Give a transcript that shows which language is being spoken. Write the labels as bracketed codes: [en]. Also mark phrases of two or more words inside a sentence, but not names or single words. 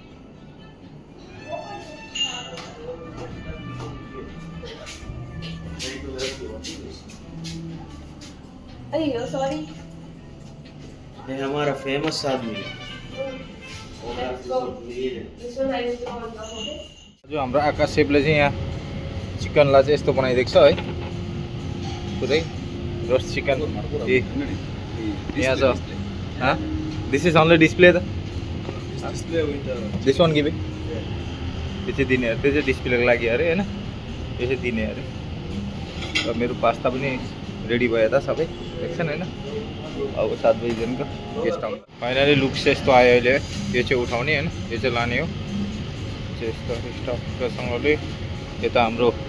[en] अयो sorry. [hi] ये हमारा फेमस आदमी है। [ne] जो हाम्रो आकाश सेफले चाहिँ यहाँ चिकनलाई चाहिँ यस्तो बनाइदिएको छ है, पुरै [en] roast chicken [ne] यहाँ छ [en] this is only display [ne] त [en] this one give [ne] त्यो चाहिँ दिने अरे त्यो चाहिँ डिस्प्लेको लागि अरे होइन यो चाहिँ दिने अरे र मेरो पास्ता पनि रेडी भयो त सबै देख्छन् होइन अब 7 बजीदेखिको गेस्ट आउनु [en] finally looks [ne] यस्तो आयो अहिले यो चाहिँ उठाउने होइन यो चाहिँ लाने हो यस्तो स्टफसँगले यता हाम्रो